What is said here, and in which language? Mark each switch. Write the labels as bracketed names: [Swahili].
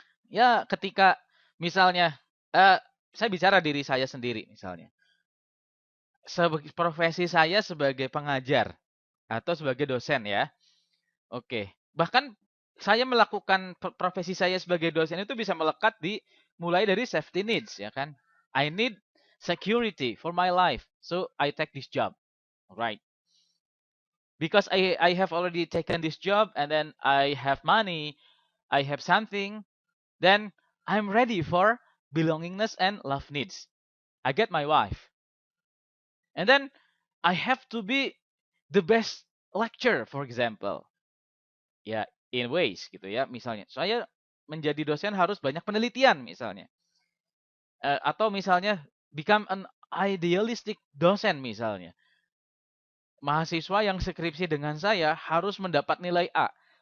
[Indonesian] Ya, ketika misalnya saya bicara diri saya sendiri misalnya. Profesi saya sebagai pengajar atau sebagai dosen ya. Oke. Bahkan saya melakukan profesi saya sebagai dosen itu bisa melekat di mulai dari safety needs ya kan. [English] I need security for my life. So I take this job. Right. Because I have already taken this job and then I have money, I have something, then I'm ready for belongingness and love needs. I get my wife. And then I have to be the best lecturer, for example. [Indonesian] Ya, in ways gitu ya. Misalnya, saya menjadi dosen harus banyak penelitian misalnya. Atau misalnya [English] become an idealistic [Indonesian] dosen misalnya. Mahasiswa yang skripsi dengan saya harus mendapat nilai A.